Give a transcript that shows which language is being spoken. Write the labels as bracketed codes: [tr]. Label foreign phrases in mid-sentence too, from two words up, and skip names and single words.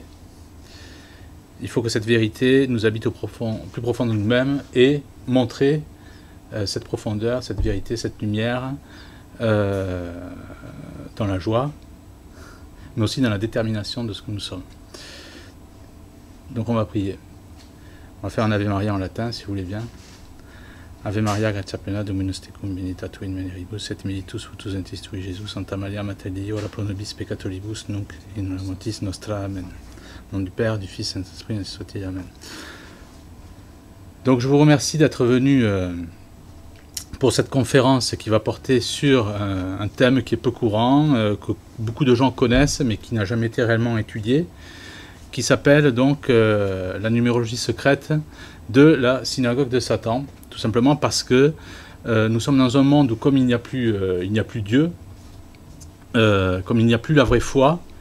[fr] Il faut que cette vérité nous habite au plus profond de nous-mêmes et montrer cette profondeur, cette vérité, cette lumière dans la joie, mais aussi dans la détermination de ce que nous sommes. Donc on va prier. On va faire un Ave Maria en latin, si vous voulez bien. [la] Ave Maria, gratia plena, Dominus tecum, benedicta tu in mulieribus, et benedictus fructus ventris tui, Jésus. Santa Maria, Mater Dei, ora pro nobis peccatoribus, nunc in hora mortis nostra. Amen. [fr] Au nom du Père, du Fils, et du Saint-Esprit, ainsi soit-il. [la] Amen. [fr] Donc je vous remercie d'être venu pour cette conférence qui va porter sur un thème qui est peu courant, que beaucoup de gens connaissent, mais qui n'a jamais été réellement étudié, qui s'appelle donc la numérologie secrète de la synagogue de Satan, tout simplement parce que nous sommes dans un monde où, comme il n'y a plus Dieu, comme il n'y a plus la vraie foi,